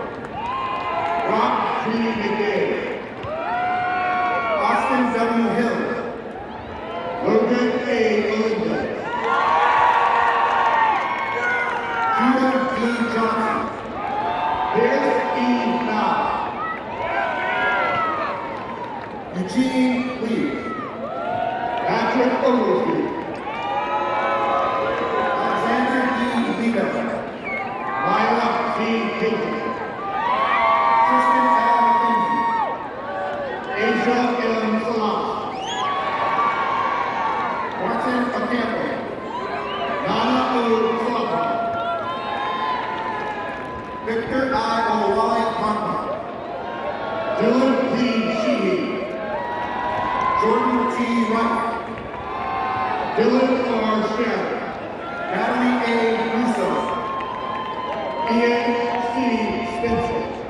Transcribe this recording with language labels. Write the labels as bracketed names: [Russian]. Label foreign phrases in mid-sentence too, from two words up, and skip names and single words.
[English] Rob G. McDade. Austin W. Hill. Logan A. Elizabeth. Judah D. Johnson. Pierce E. Knott. Eugene Lee. Patrick Oglesby. Alexander E. Lito. Myla G. Hinton. Tristan L. McKenzie. Asia M. Salah. Martin Ocampo. Nana O. Slaughter. Victor I. Olawale Parker. Dylan P. Sheehy. Jordan T. Wright. Dylan R. Shannon. Natalie A. Russo. Ian C. Spencer.